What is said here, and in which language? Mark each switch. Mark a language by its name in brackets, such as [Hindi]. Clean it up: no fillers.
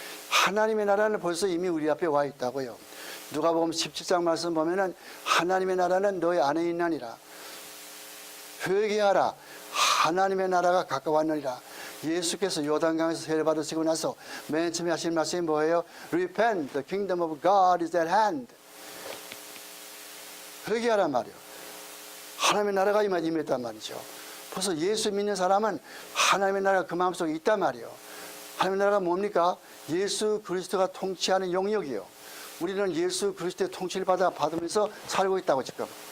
[Korean] 하나님의 나라는 벌써 이미 우리 앞에 와 있다고요. 누가복음 17장 말씀 보면은 하나님의 나라는 너희 안에 있나니라. 회개하라. 하나님의 나라가 가까웠느니라. 예수께서 요단강에서 세례 받으시고 나서 맨 처음에 하신 말씀이 뭐예요? [English] Repent, the kingdom of God is at hand. [Korean] 회개하란 말이요. 하나님의 나라가 임했단 말이죠. 벌써 예수 믿는 사람은 하나님의 나라가 그 마음속에 있단 말이요. 하나님의 나라가 뭡니까? 예수 그리스도가 통치하는 영역이요. 우리는 예수 그리스도의 통치를 받으면서 살고 있다고 지금.